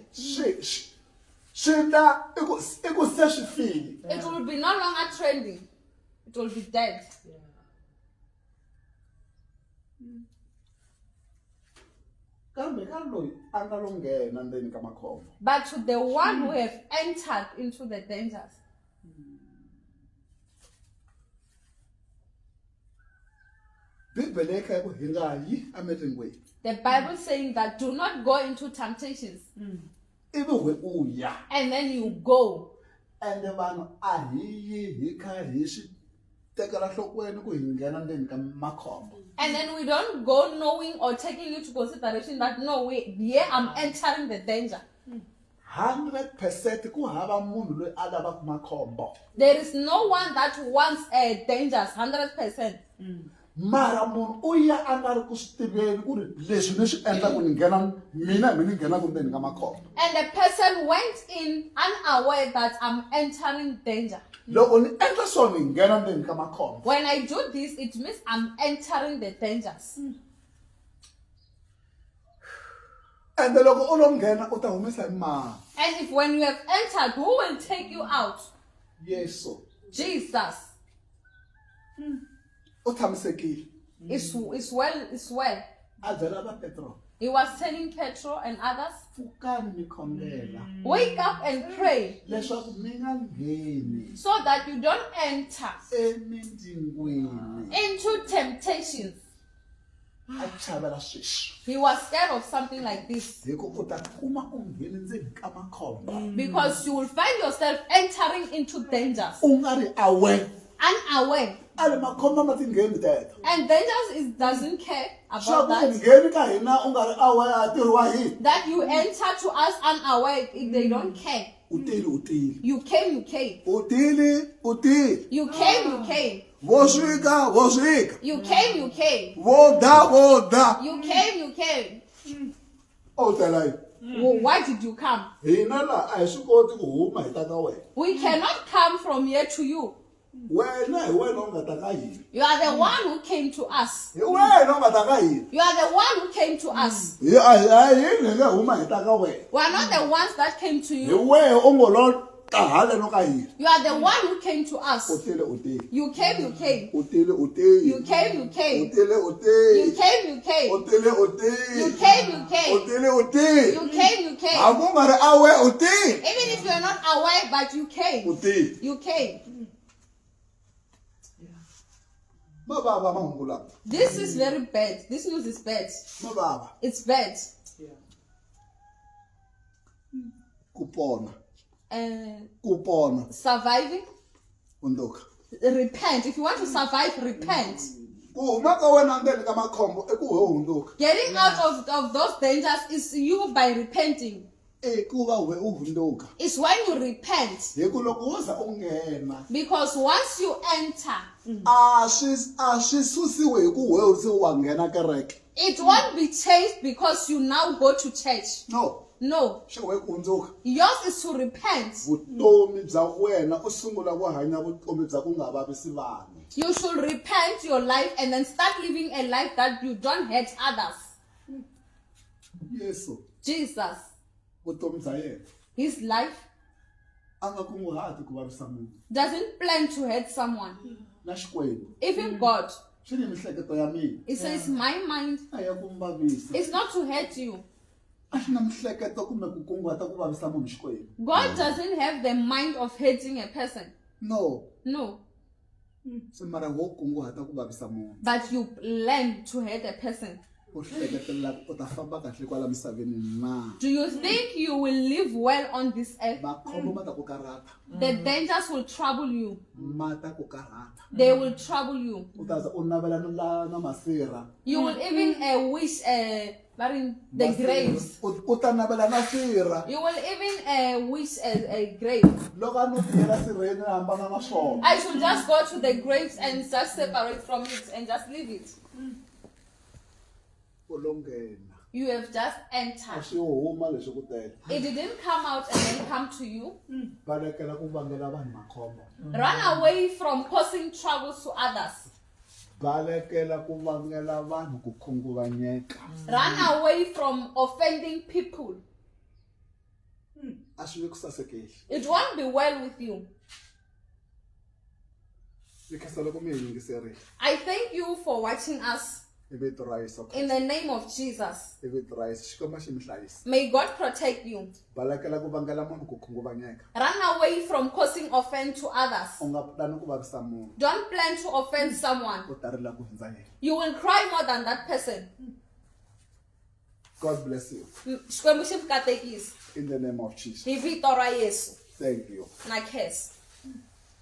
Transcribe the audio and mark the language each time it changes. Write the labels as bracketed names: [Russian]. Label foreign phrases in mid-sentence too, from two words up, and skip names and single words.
[Tsonga] Swi ta i ku se swi fili. [English] It will be no longer trending. It will be dead. [Tsonga] Kambe ka loyi a nga lo nghena ndzeni ka makhombo. [English] But to the one who have entered into the dangers, [Tsonga] Bibele yi kha yi ku hi nga yi emitlingwini. [English] the Bible saying that do not go into temptations. [Tsonga] Ivi we u ya. [English] And then you go. [Tsonga] and vanhu a hi kha hi swi tekela nhlokweni ku hi nghena ndzeni ka makhombo. [English] And then we don't go knowing or taking into consideration that no, I'm entering the danger. [Tsonga] 100% ku hava munhu loyi a lavaka makhombo. [English] There is no one that wants dangers 100%. [Tsonga] Mara munhu u ya a nga ri ku swi tiveni ku ri leswi ni swi endla ku ni nghena ku ndzeni ka makhombo. [English] And the person went in unaware that I'm entering danger. [Tsonga] Loko ni endla so ni nghena ndzeni ka makhombo. [English] When I do this, it means I'm entering the dangers. [Tsonga] And loko u lo nghena u ta humesa hi mani? [English] And if when you have entered, who will take you out? [Tsonga] Yesu. [English] Jesus. [Tsonga] U tshamisekile. [English] It's well. [Tsonga] A byela va Petro. [English] He was telling Petro and others, [Tsonga] Pfukani mi khongela. [English] wake up and pray [Tsonga] Leswaku mi nga ngheni [English] so that you don't enter [Tsonga] emindzingwini. [English] into temptations. [Tsonga] A chavela sweswi. [English] He was scared of something like this [Tsonga] Hi ku u ta kuma u ngheni ndzeni ka makhombo. [English] because you will find yourself entering into dangers [Tsonga] U nga ri aware. [English] unaware. [Tsonga] Ale makhombo ma tingheni teto. [English] And dangers doesn't care about [Tsonga] Swa ku [English] that. [Tsonga] ngheni ka hina u nga ri aware a tirhiwa hi. [English] That you enter to us unaware, if they don't care. [Tsonga] U tile. [English] You came. [Tsonga] U tile. [English] You came. [Tsonga] Vo swika. [English] You came. [Tsonga] Vo da. [English] You came. [Tsonga] O tela hi. [English] Well, why did you come? [Tsonga] Hina la a hi swi koti ku huma hi ta ka wena. [English] We cannot come from here to you. [Tsonga] Wena hi wena u nga ta ka hina. [English] You are the one who came to us. [Tsonga] Hi wena u nga ta ka hina. [English] You are the one who came to us. [Tsonga] Hi hina hi nga huma hi ta ka wena. [English] We are not the ones that came to [Tsonga] Hi [English] you. [Tsonga] wehe u ngo lo ta haleno ka hina. [English] You are the one who came to us. [Tsonga] U tile. [English] You came. [Tsonga] U tile. [English] You came. [Tsonga] U tile. [English] You came. [Tsonga] U tile. [English] You came. [Tsonga] U tile. [English] You came. You came. [Tsonga] A ku nga ri aware u tile. [English] Even if you are not aware, but you [Tsonga] U [English] came. [Tsonga] tile. [English] You came. [Tsonga] Ma baba mahungu lama. [English] This is very bad. This news is bad. [Tsonga] Ma baba. [English] It's bad. [Tsonga] Ku pona. [English] Surviving. [Tsonga] Unduka. [English] Repent. If you want to survive, repent. [Tsonga] Ku huma ka wena ndzeni ka makhombo I ku we hunduka. [English] Getting out of those dangers is you by repenting. [Tsonga] Ku va we u hunduka. [English] It's when you repent. [Tsonga] Hi ku loko u za u nghena. [English] Because once you enter, [Tsonga] A swi susiwe hi ku we se wa nghena kereke. [English] it won't be changed because you now go to church. No. [Tsonga] Swi we ku hundzuka. [English] Yours is to repent. [Tsonga] Vutomi bya wena u sungula ku hanya vutomi bya ku nga vavisi vanhu. [English] You should repent your life and then start living a life that you don't hurt others. [Tsonga] Yesu. [English] Jesus, [Tsonga] Vutomi bya yena. [English] his life [Tsonga] A nga kunguhati ku vavisa munhu. [English] doesn't plan to hurt someone. [Tsonga] Na Xikwembu. [English] Even God, [Tsonga] Swi ni mihleketo ya mina. [English] it says, my mind [Tsonga] A ya ku mi vavisa. [English] is not to hurt you. [Tsonga] A swi na mihleketo kumbe ku kunguhata ku vavisa munhu Xikwembu. [English] God doesn't have the mind of hurting a person. No. No. [Tsonga] Se mara wo kunguhata ku vavisa munhu. [English] But you learn to hurt a person. [Tsonga] U hleketelela u ta famba kahle kwala misaveni na. [English] Do you think you will live well on this earth? [Tsonga] Makhombo ma ta ku karhata. [English] The dangers will trouble you. [Tsonga] Ma ta ku karhata. [English] They will trouble you. [Tsonga] U ta za u navela na masira. [English] You will even wish the graves. [Tsonga] U ta navela na sira. [English] You will even wish a grave. [Tsonga] Loko a no tiyela sirheni a hambana na swona. [English] I should just go to the graves and just separate from it and just leave it. [Tsonga] U lo nghena. [English] You have just [Tsonga] A [English] entered. [Tsonga] swi huma leswi ku tele. [English] It didn't come out and then come to you. [Tsonga] Balekela ku vangela vanhu makhombo. [English] Run away from causing troubles to others. [Tsonga] Balekela ku vangela vanhu ku khunguvanyeka. [English] Run away from offending people. [Tsonga] A swi le ku sasekeli. [English] It won't be well with you. [Tsonga] Ni khensa loko mi hi yingiserile. [English] I thank you for watching us [Tsonga] Hi vito ra Yesu [English] in [Tsonga] Kreste. [English] the name of Jesus. [Tsonga] Hi vito ra Yesu. Xikwembu xi mi hlayisa. [English] May God protect you. [Tsonga] Balekela ku vangela munhu ku khunguvanyeka. [English] Run away from causing offense to others. [Tsonga] U nga pulani ku vavisa munhu. [English] Don't plan to offend someone. [Tsonga] U ta rila ku hundza yena. [English] You will cry more than that person. God bless you. [Tsonga] Xikwembu xi mi katekisa. [English] In the name of Jesus. [Tsonga] Hi vito ra Yesu. [English] Thank you. [Tsonga] Na khes.